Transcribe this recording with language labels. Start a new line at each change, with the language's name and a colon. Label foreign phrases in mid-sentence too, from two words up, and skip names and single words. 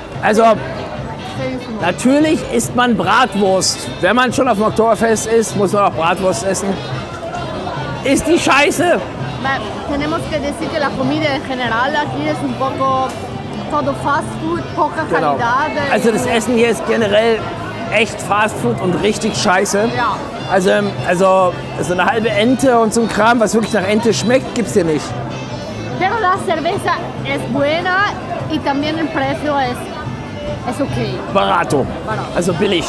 German: Also natürlich isst man Bratwurst. Wenn man schon auf dem Oktoberfest ist, muss man auch Bratwurst essen. Ist die scheiße?
Spanish: Tenemos que decir que la comida en general aquí es un poco todo
English: fast food,
Spanish: poca
German: Genau.
Spanish: calidad.
German: Also das Essen hier ist generell echt Fastfood und richtig scheiße. Ja. Also so eine halbe Ente und so ein Kram, was wirklich nach Ente schmeckt, gibt's hier nicht.
Spanish: Pero la cerveza es buena y también el precio es okay. Barato.
German: Also billig.